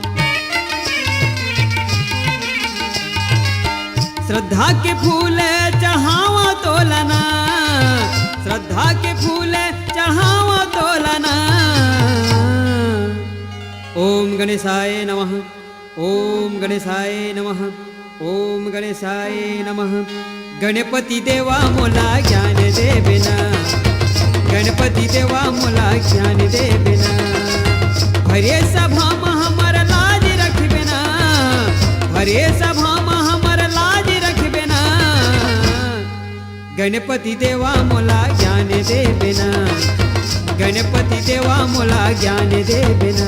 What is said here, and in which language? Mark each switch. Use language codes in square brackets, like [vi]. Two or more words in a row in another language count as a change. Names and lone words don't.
[hne] श्रद्धा के फूल चढ़ावा तोलना, श्रद्धा के फूल चढ़ावा तोलना। [sa] ओम गणेशाय नमः, ओम गणेशाय नमः, ओम गणेशाय नमः। [hne] गणपति देवा मोला ज्ञान दे बिना, गणपति देवा मोला ज्ञान दे बिना। हरे सभा में हमर लाज रखबे ना, हरे सभा में हमर लाज रखबे ना। गणपति देवा मोला ज्ञान दे बिना, गणपति देवा मोला ज्ञान दे बिना।